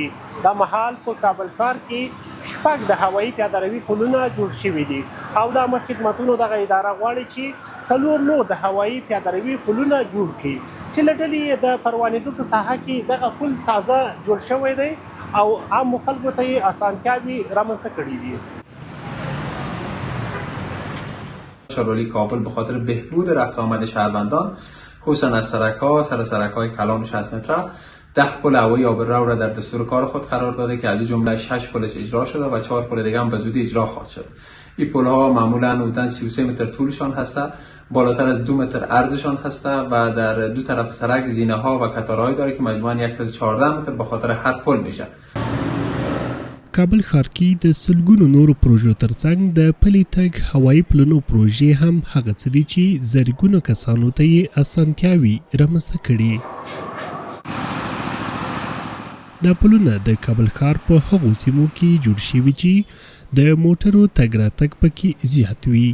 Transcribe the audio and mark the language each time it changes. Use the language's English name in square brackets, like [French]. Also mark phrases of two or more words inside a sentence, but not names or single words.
[Pashto] دا مهال په کابل ښار کې 6 د هوایي پیاده روي پلونه جوړ شوي دي او د عامه خدمتونو دغه اداره غواړي چې 4 نور د هوایي پیاده روي پلونه جوړ کړي چې له ډلې د پروانېدو په ساحه کې دغه پل تازه جوړ شوی دی او عامو خلکو ته یې اسانتیاوې رامنځته کړي دي. [Persian] شهرداری کابل به خاطر بهبود رفت آمد شهروندان خصوصا از سرک‌های کلان 60 متره 10 پل هوایی آبرو را در دستور کار خود قرار داده که از جمله 6 پلش اجرا شده و 4 پل دیگه هم به زودی اجرا خواهد شد. این پل ها معمولا حدود 33 متر طولشان هسته، بالاتر از 2 متر عرضشان هسته و در دو طرف سرک زینه ها و کتارهایی داره که مجموعاً 114 متر به خاطر هر پل میشه. [Pashto] کابل ښار کې د سلګونو نورو پروژو ترڅنګ د پلي تګ هوایي پلونو پروژې هم هغه څه دي چې زرګونو کسانو ته یې اسانتیاوې رامنځته کړي. دا پلونه د کابل ښار په هغو سیمو کې جوړ شوي چې د موټرو تګ راتګ پکې زیات وي.